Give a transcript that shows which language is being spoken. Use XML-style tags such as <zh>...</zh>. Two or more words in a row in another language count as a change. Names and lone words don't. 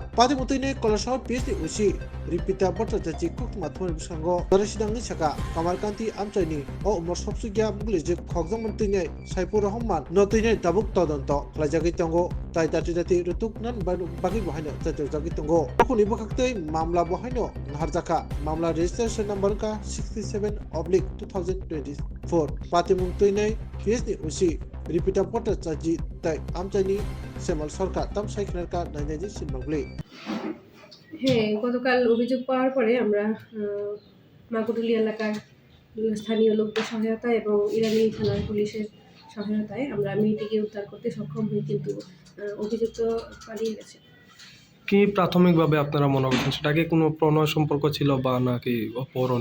<brx>पातिमु तैनाय क'क्राझार PS नि उसि रिपिता बट्टाचार्य कुकमाथुमनि बिसंगो दरसिदांनि साका कामारकान्ति आमसाइनि अ उमरसकसुइगा मुगलिजिक खगजामन तैनाय साइफुर रहमान न तैनाय दाबुक तदन्त खालायजागै तंगो ताइ दाति दाति रुतुक नान बागै बहायनो जाजागै तंगो खुनि बखाक्तै मामला बहायनो नारजाका मामला</brx> <en>registration number</en> <brx>का 67/2024 पातिमु तैनाय PS नि उसि रिपिता बट्टाचार्य ताइ आमसाइनि सेमल सरकार ताम साइखनारका नायनायजि सिनबांग्लै</brx> <bn>হ্যাঁ, গতকাল অভিযোগ পাওয়ার পরে আমরা মাকুটুলি এলাকার স্থানীয় লোকদের সহায়তায় এবং ইরানি থানার পুলিশের সহায়তায় আমরা মেয়েটিকে উদ্ধার করতে সক্ষম হই, কিন্তু অভিযুক্ত পালিয়ে গেছে। কি প্রাথমিকভাবে আপনারা মনে করছেন সেটা কি কোনো প্রণয় সম্পর্ক ছিল বা নাকি অপহরণ?</bn>